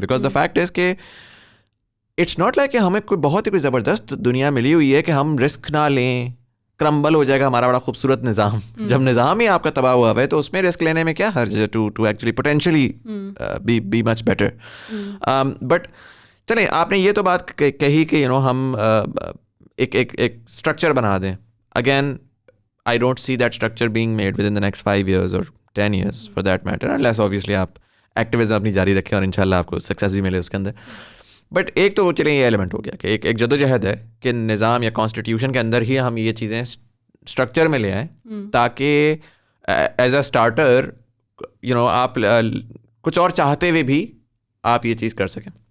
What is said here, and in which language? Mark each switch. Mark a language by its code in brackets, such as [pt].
[en] because the fact is [ur] کہ [en] it's not like [ur] کہ ہمیں کوئی بہت ہی کوئی زبردست دنیا ملی ہوئی ہے کہ ہم رسک نہ لیں, کرمبل ہو جائے گا ہمارا بڑا خوبصورت نظام. جب نظام ہی آپ کا تباہ ہوا ہے تو اس میں رسک لینے میں کیا حرج ہے, [en] To actually potentially be much better. [ur] But چلیں, آپ نے یہ تو بات کہی کہ ہم ایک اسٹرکچر بنا دیں. [en] again I don't see that structure being made within the next 5 years or 10 years for that matter, unless obviously [ur] آپ ایکٹیویزم اپنی جاری رکھیں اور انشاءاللہ آپ کو سکسیس بھی ملے اس کے اندر. بٹ ایک تو چلیں یہ ایلیمنٹ ہو گیا کہ ایک جدوجہد ہے کہ نظام یا کانسٹیٹیوشن کے اندر ہی ہم یہ چیزیں اسٹرکچر میں لے آئیں, تاکہ [en] as a starter [ur] آپ کچھ اور چاہتے ہوئے بھی آپ یہ چیز کر سکیں.